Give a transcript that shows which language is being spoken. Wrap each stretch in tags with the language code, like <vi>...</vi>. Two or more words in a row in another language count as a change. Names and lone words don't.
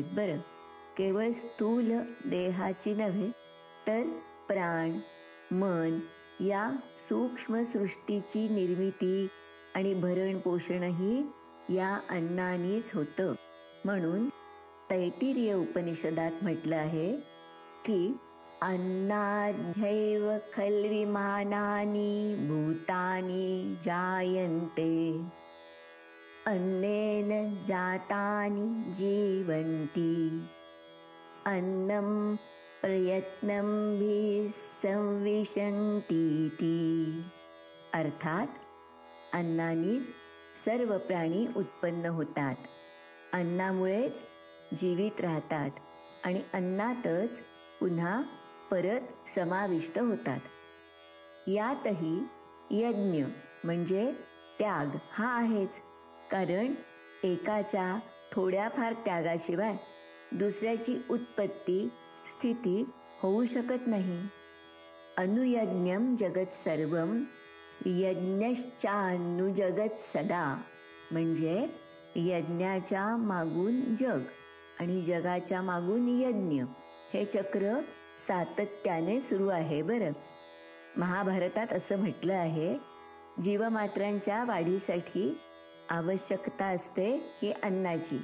<mr>बरं, केवळ स्थूल देहाची नव्हे तर प्राण, मन या सूक्ष्म सृष्टीची निर्मिती आणि भरण पोषणही या अन्नानेच होतं. म्हणून तैत्तिरीय उपनिषदात म्हटलं आहे की</mr> <sa>अन्नाद्यैव खल्विमानानि भूतानि जायन्ते अन्नेन जातानि जीवन्ति अन्नं प्रयत्नं हि संविशन्तीति.</sa> <mr>अर्थात अन्नानीच सर्व प्राणी उत्पन्न होतात. अन्नामुळेच जीवित राहतात आणि अन्नातच पुन्हा परत समाविष्ट होतात. यातही यज्ञ म्हणजे त्याग हा आहेच. कारण एकाच्या थोड्याफार त्यागाशिवाय दुसऱ्याची उत्पत्ती स्थिती होऊ शकत नाही.</mr> <sa>अनुयज्ञम जगत सर्वम यज्ञश्चानुजगत सदा,</sa> <mr>म्हणजे यज्ञाच्या मागून जग आणि जगाच्या मागून यज्ञ, हे चक्र सातत्याने सुरू आहे. बरं, महाभारतात असं म्हटलं आहे, जीवमात्रांच्या वाढीसाठी आवश्यकता असते ही अन्नाची.</mr>